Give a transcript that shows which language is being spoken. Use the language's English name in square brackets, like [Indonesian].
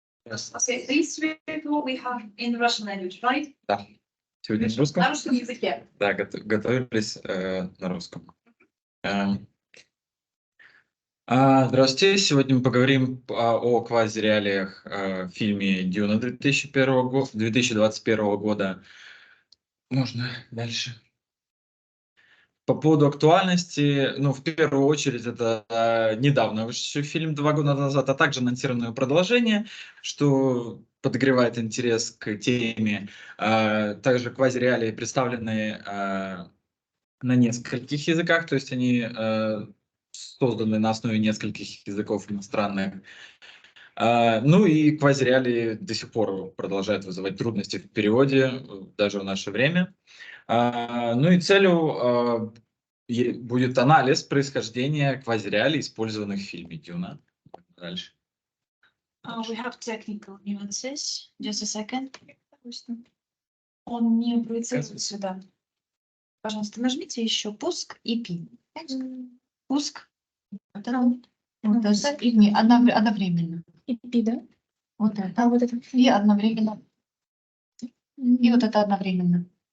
[English] Yes. Okay, these people we have in the Russian language, right? [Russian] Да. Сегодня на русском? На русском языке. Да, готовились на русском. Здравствуйте. Сегодня мы поговорим о квазиреалиях в фильме «Дюна» 2021 года. Можно дальше. По поводу актуальности, ну, в первую очередь, это недавно вышедший фильм 2 года назад, а также анонсированное продолжение, что подогревает интерес к теме. Также квазиреалии представлены на нескольких языках, то есть они созданы на основе нескольких языков иностранных. Ну и квазиреалии до сих пор продолжают вызывать трудности в переводе, даже в наше время. Ну и целью будет анализ происхождения квазиреалий, использованных в фильме «Дюна». Дальше. [English] We have technical nuances. Just a second. [Russian] Он не проецирует сюда. Пожалуйста, нажмите еще пуск и пин. Пуск. Вот это. Вот это. И не, одновременно. И пи, да? Вот это. А вот это. И одновременно. И вот это одновременно.